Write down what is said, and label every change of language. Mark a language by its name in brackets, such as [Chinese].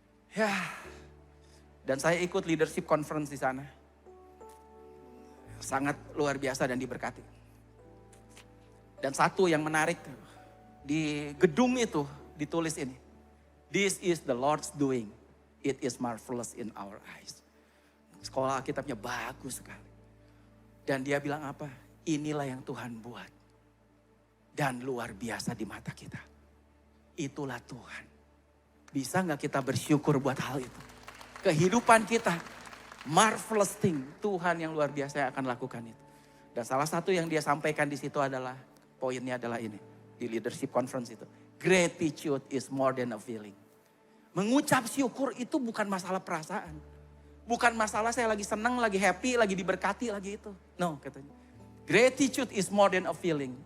[Indonesian] Ya, dan saya ikut leadership conference di sana. Sangat luar biasa dan diberkati. Dan satu yang menarik, di gedung itu ditulis ini. [English] This is the Lord's doing. It is marvelous in our eyes. [Indonesian] Sekolah Alkitabnya bagus sekali. Dan dia bilang apa? Inilah yang Tuhan buat. Dan luar biasa di mata kita. Itulah Tuhan. Bisa gak kita bersyukur buat hal itu? Kehidupan kita, marvelous thing. Tuhan yang luar biasa yang akan lakukan itu. Dan salah satu yang dia sampaikan di situ adalah, poinnya adalah ini. Di leadership conference itu. [English] Gratitude is more than a feeling. [Indonesian] Mengucap syukur itu bukan masalah perasaan. Bukan masalah saya lagi senang, lagi happy, lagi diberkati, lagi itu. No, katanya. [English] Gratitude is more than a feeling.